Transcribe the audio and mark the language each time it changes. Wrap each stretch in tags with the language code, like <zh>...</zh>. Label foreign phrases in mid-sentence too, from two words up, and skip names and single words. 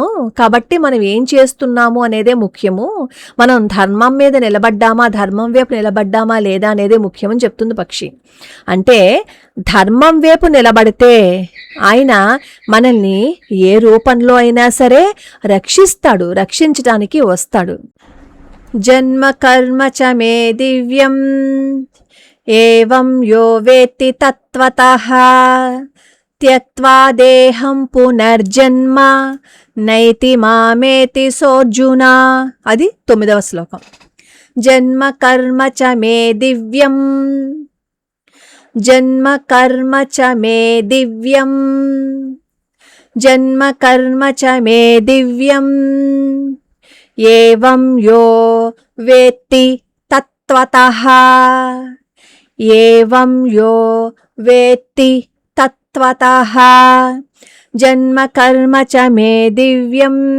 <te>కాబట్టి మనం ఏం చేస్తున్నాము అనేదే ముఖ్యము. మనం ధర్మం మీద నిలబడ్డామా, ధర్మం వైపు నిలబడ్డామా లేదా అనేదే ముఖ్యమని చెప్తుంది పక్షి. అంటే ధర్మం వైపు నిలబడితే ఆయన మనల్ని ఏ రూపంలో అయినా సరే రక్షిస్తాడు, రక్షించటానికి వస్తాడు.</te> <sa>జన్మ కర్మ చ మే దివ్యం ఏవం యో వేత్తి తత్వతః త్యక్త్వా దేహం పునర్జన్మ నైతి మామేతి సోర్జున.</sa> <te>అది 9వ శ్లోకం.</te> <sa>జన్మ కర్మ చ మే దివ్యం, జన్మ కర్మ చ మే దివ్యం, జన్మ కర్మ చ మే దివ్యం ఏవం యో వేత్తి తత్వతః, ఏవం యో వేత్తి తత్వతః జన్మ కర్మ చ మే దివ్యం,</sa>